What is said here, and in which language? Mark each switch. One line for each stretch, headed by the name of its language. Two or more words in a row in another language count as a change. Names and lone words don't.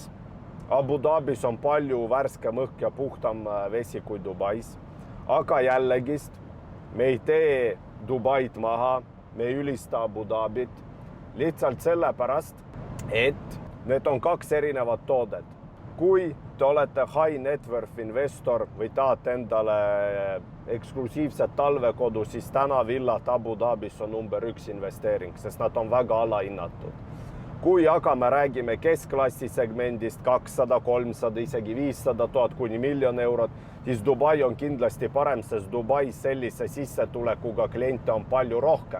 Estonian: Abu Dhabis on palju värskem õhk ja puhtam vesi kui Dubais. Aga jällegist, me ei tee Dubait maha, me ei ülista Abu Dhabit. Lihtsalt sellepärast, et need on 2 erinevat toodet. Kui te olete
English: high net worth investor
Estonian: või tahate endale eksklusiivset talvekodu, siis täna villad Abu Dhabis on number 1 investeering, sest nad on väga alahinnatud. Kui aga me räägime keskklassi segmendist 200, 300, isegi 500 000 kuni 1 000 000 eurot, siis Dubai on kindlasti parem, sest Dubais sellise sissetulekuga kliente on palju rohkem.